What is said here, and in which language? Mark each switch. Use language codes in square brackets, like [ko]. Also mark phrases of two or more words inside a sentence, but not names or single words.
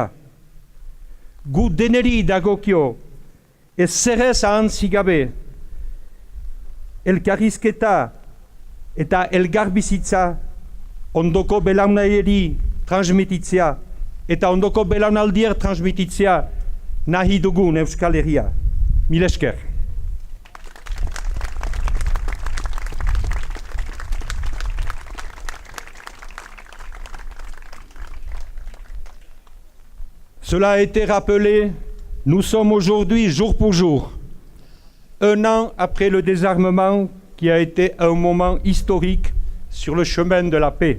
[eu] Gu deneri dagokio, ez zerrez ahantzi gabe, elkarrizketa eta elgarbizitza ondoko belaunaldieri transmititzea eta ondoko belaunaldier transmititzea nahi dugun Euskal Herria. Mil esker. [fr] Cela a été rappelé, nous sommes aujourd'hui jour pour jour, un an après le désarmement qui a été un moment historique sur le chemin de la paix.